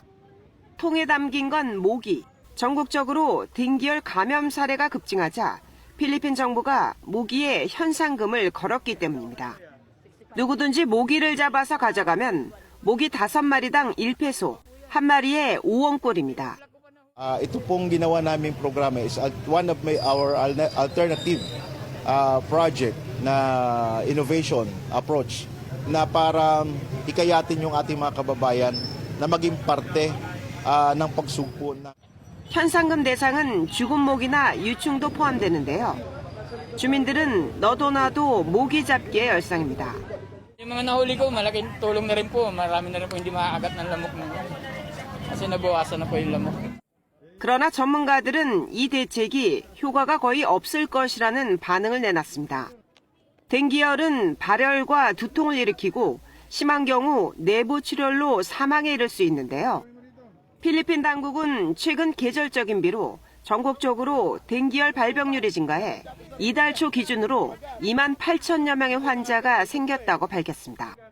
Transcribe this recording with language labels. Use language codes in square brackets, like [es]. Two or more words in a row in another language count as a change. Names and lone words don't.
[ko] 통에 담긴 건 모기. 전국적으로 등기열 감염 사례가 급증하자 필리핀 정부가 모기에 현상금을 걸었기 때문입니다. 누구든지 모기를 잡아서 가져가면 모기 5마리당 1페소, 한 마리에 5원꼴입니다. [tl] Ito pong ginawa naming programa [en] is one of our alternative project [tl] na [en] innovation approach [tl] na para ikayatin yung ating mga kababayan na maging parte ng pagsugpo na. [ko] 현상금 대상은 죽은 모기나 유충도 포함되는데요. 주민들은 너도 나도 모기 잡기에 열성입니다. [tl] Yung mga nahuli ko, malaking tulong na rin po. Marami na rin po hindi maagat ng lamok na. Kasi nabawasan na po yung lamok. [ko] 그러나 전문가들은 이 대책이 효과가 거의 없을 것이라는 반응을 내놨습니다. 댕기열은 발열과 두통을 일으키고 심한 경우 내부 출혈로 사망에 이를 수 있는데요. 필리핀 당국은 최근 계절적인 비로 전국적으로 댕기열 발병률이 증가해 이달 초 기준으로 2만 8천여 명의 환자가 생겼다고 밝혔습니다.